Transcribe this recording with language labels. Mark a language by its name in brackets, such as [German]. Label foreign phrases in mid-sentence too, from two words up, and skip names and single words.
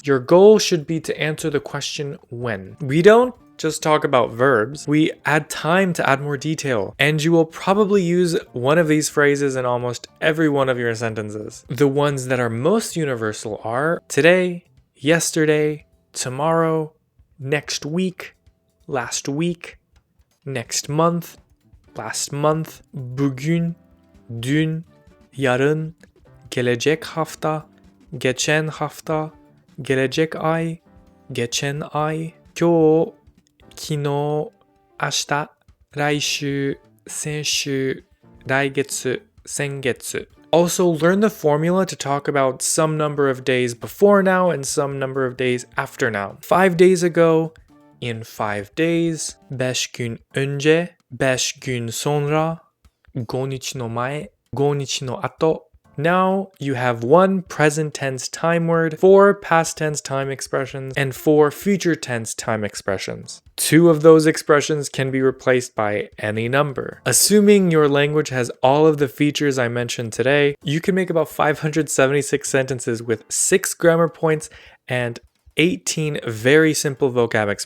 [English] Your goal should be to answer the question when. We don't just talk about verbs, we add time to add more detail, and you will probably use one of these phrases in almost every one of your sentences. The ones that are most universal are today, yesterday, tomorrow, next week, last week, next month, last month, [Turkish] bugün, dün, yarın, gelecek hafta, geçen hafta, gelecek ay, geçen ay, [Japanese] 今日 昨日、明日、来週、先週、来月、先月. [English] Also, learn the formula to talk about some number of days before now and some number of days after now. 5 days ago, in 5 days, [Turkish] 5 gün önce, 5 gün sonra, [Japanese] 5 日の前、5日の後. [English] Now you have 1 present tense time word, 4 past tense time expressions, and 4 future tense time expressions. 2 of those expressions can be replaced by any number. Assuming your language has all of the features I mentioned today, you can make about 576 sentences with 6 grammar points and 18 very simple vocab expressions.